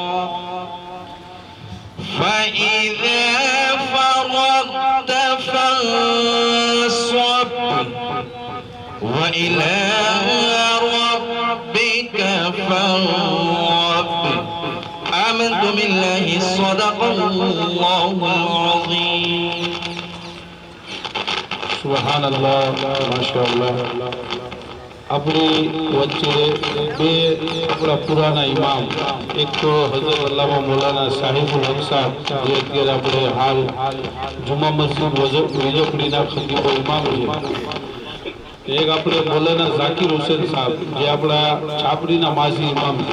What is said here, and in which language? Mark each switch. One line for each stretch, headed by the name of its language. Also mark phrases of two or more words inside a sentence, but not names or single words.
Arabic: فإذا فرغت فانصب وإلى ربك فارغب آمنت بالله صدق الله العظيم. سبحان الله ما شاء الله.
Gujarati: આપણી વચ્ચે બે આપણા પુરાના ઇમામ, એક તો હઝરત અલ્લામા મૌલાના સાહિબુલ હક સાહેબ જે અત્યારે આપણે હાલ જુમા મસ્જિદ વિજોપડીના ખતીબો ઇમામ છે, એક આપણે મૌલાના ઝાકિર હુસેન સાહેબ જે આપણા છાપડીના માજી ઇમામ છે.